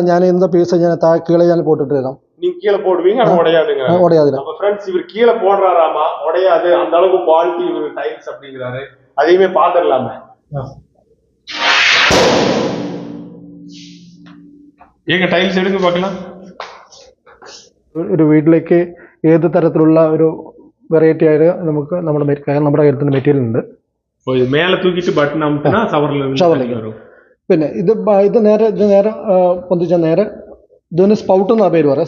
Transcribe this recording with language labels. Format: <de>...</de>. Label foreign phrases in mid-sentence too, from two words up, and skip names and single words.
<ta>ഞാൻ இந்த பீஸ் ഞാൻ கீழே ഞാൻ போட்டுட்டு இருக்கேன். நீங்க கீழே போடுவீங்க, அது உடையாதுங்க. உடையாது. நம்ம ஃப்ரெண்ட்ஸ் இவர் கீழே போடுறாராமா, உடையாது, அந்த அளவுக்கு குவாலிட்டி இவர் டைல்ஸ் அப்படிங்கிறாரு. அதையுமே பாத்துடலாமே. ஏங்க டைல்ஸ் எடுங்க பார்க்கலாம்.</ta> <ml>ഒരു വീട്ടിലേക്ക് ഏത് തരത്തിലുള്ള ഒരു വെറൈറ്റി ആയിട്ട് നമുക്ക് നമ്മുടെ കയ്യിൽ മെറ്റീരിയൽ ഉണ്ട്. ഇത് മേലെ തൂക്കിയിട്ട് ബട്ടൺ അമർത്തിനാ ഷവറിലേക്ക് വരും. പിന്നെ ഇത് നേരെ പൊന്തിച്ചാൽ നേരെ ഇതിന് സ്പൗട്ട് എന്നാ പേര് പറയാം.</ml>